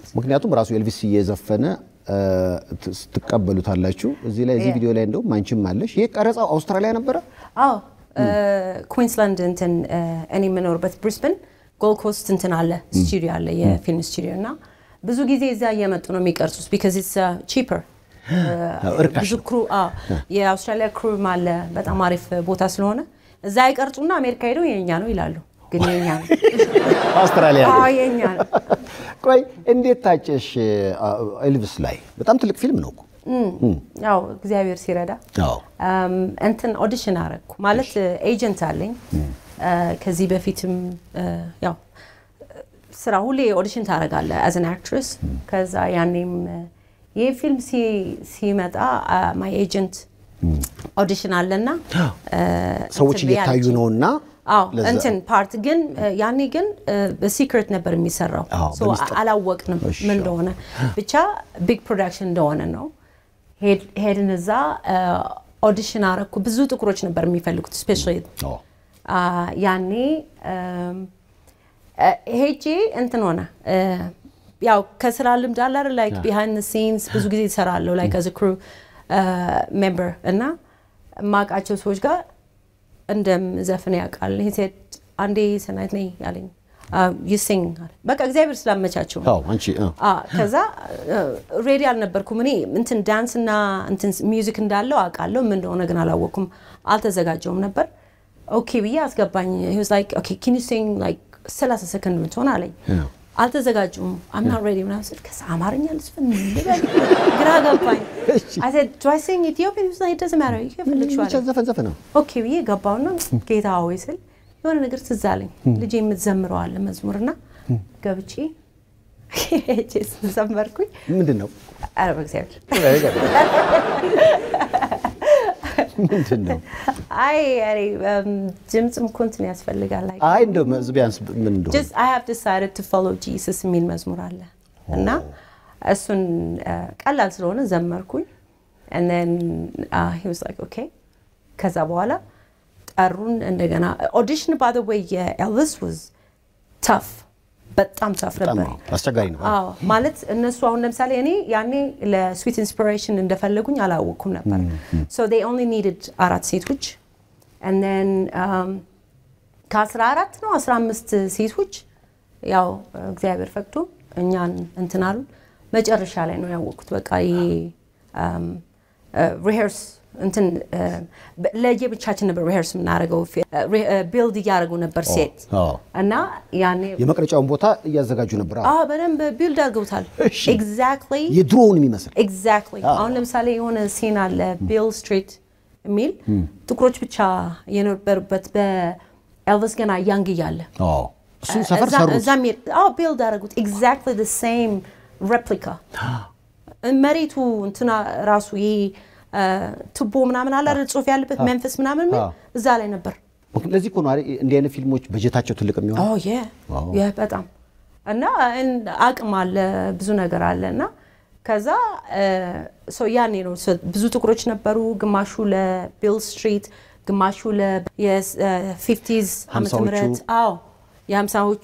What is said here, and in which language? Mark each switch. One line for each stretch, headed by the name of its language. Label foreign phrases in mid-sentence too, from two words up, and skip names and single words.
Amharic: ምክንያቱም ራሱ ኤልቪስ እየዘፈነ ትቀበሉታላችሁ እዚህ ላይ እዚህ ቪዲዮ ላይ እንደው ማንቺም አለሽ ይሄ ቀረጻው አውስትራሊያ ነበር ኩዊንስላንድ እንትን እኔ የምኖርበት ብሪስበን ጎልድ ኮስት እንትን አለ ስቱዲዮ አለ የፊልም ስቱዲዮ እና ብዙ ጊዜ እዛ እየመጡ ነው የሚቀርጹት
English: because it's cheaper
Amharic: ብዙ ክሩ የአውስትራሊያ ክሩ ማለ በጣም አሪፍ ቦታ ስለሆነ እዛ ይቀርጹና አሜሪካ ሄደው የኛ ነው ይላሉ ግን የኛ ነው አውስትራሊያ የኛ ነው ቆይ እንዴት ታጨሽ ኤልቪስ ላይ በጣም ትልቅ ፊልም ነው እኮ ያው እግዚአብሔር ሲረዳ እንትን ኦዲሽን አረኩ ማለት ኤጀንት አለኝ ከዚህ በፊትም ያው ስራ ሁሌ ኦዲሽን ታረጋለ
English: as an actress
Amharic: ከዛ ያኔም ይሄ ፊልም ሲመጣ
English: my agent
Amharic: ኦዲሽን አለና ሰዎች እየታዩ ነውና እንትን ፓርት ግን ያኔ ግን በሲክሬት ነበር የሚሰራው ሶ አላወቅንም ምን እንደሆነ ብቻ
English: big production
Amharic: እንደሆነ ነው ሄድን እዛ ኦዲሽን አረኩ ብዙ ጥቁሮች ነበር የሚፈልጉት ስፔሻሊ ያኔ ሄጄ እንትን ሆነ ያው ከስራ ልምድ አለ አይደል
English: like behind the scenes
Amharic: ብዙ ጊዜ እሰራለሁ
English: like as a crew member
Amharic: እና ማቃቸው ሰዎች ጋር እንደምዘፍን ያውቃል
English: he said
Amharic: አንዴ ሰናይት ነኝ ያለኝ
English: you sing
Amharic: በቃ እግዚአብሔር ስላመቻቸው አንቺ ከዛ ሬዲ አልነበርኩም እኔ እንትን ዳንስ እና እንትን ሚውዚክ እንዳለው አውቃለሁ ምን እንደሆነ ግን አላወኩም አልተዘጋጀውም ነበር okay ብዬ አስገባኝ
English: he was like okay can you sing like 30
Amharic: ሰከንድ ምትሆን አለኝ አልተዘጋጁም
English: I'm not ready when I said
Amharic: ከዛ አማርኛ ልስፈን ልበል ግራ ገባኝ
English: I said do I sing Ethiopian he was like it doesn't matter you can feel it
Amharic: ዘፈን ነው okay ብዬ ገባውና ጌታ ሆይ ስል የሆነ ነገር ትዝ አለኝ ልጄ የምትዘምረው አለ መዝሙርና ገብቼ ጄስ ዘመርኩኝ ምንድነው አረ በእግዚአብሔር ምንድነው አይ ድምጽም ኮንቲኒ ያስፈልጋል like አይ እንደው ቢያንስ ምን እንደው
English: just I have decided to follow Jesus
Amharic: የሚል መዝሙር አለ እና እሱን ቀላል ስለሆነ ዘመርኩኝ
English: and then he was like okay
Amharic: ከዛ በኋላ ጠሩን እንደገና
English: audition by the way Elvis was tough በጣም tough ነበር
Amharic: አስቸጋሪ ነው ማለት እነሱ አሁን ለምሳሌ እኔ ያኔ ለስዊት ኢንስፒሬሽን እንደፈለጉኝ አላወኩም ነበር
English: so they only needed
Amharic: አራት ሴቶች
English: and then
Amharic: ከ14 ነው 15 ሴቶች ያው እግዚአብሔር ፈቅዶ እኛን እንትናሉ መጨረሻ ላይ ነው ያወቁት በቃ ይሄ rehearse እንትን ለየብቻችን ነበር rehearse ምናረጋው build ያረጉ ነበር ሴት እና ያኔ የመቅረጫውን ቦታ ያዘጋጁ ነበር በደንብ build አድርገውታል exactly የድሮውን የሚመስል exactly አሁን ለምሳሌ የሆነ ሲን አለ ቢል ስትሪት ሚል ጥቁሮች ብቻ የነበሩበት በኤልቪስ ገና ያንግ ያለ እሱ ሰፈር ሰሩት build አደረጉት
English: exactly the same replica
Amharic: መሬቱ እንትና ራሱ ይሄ ቱቦ ምናምን አለ ጽሁፍ ያለበት መንፈስ ምናምን እዛ ላይ ነበር ለዚህ እኮ ነው እንዲህ አይነት ፊልሞች በጀታቸው ትልቅ የሚሆነው ያ በጣም እና አቅም አለ ብዙ ነገር አለና ከዛ ያኔ ነው ብዙ ጥቁሮች ነበሩ ግማሹ ለቢል ስትሪት ግማሹ ለ50s ዓመተ ምህረት የ50ዎቹ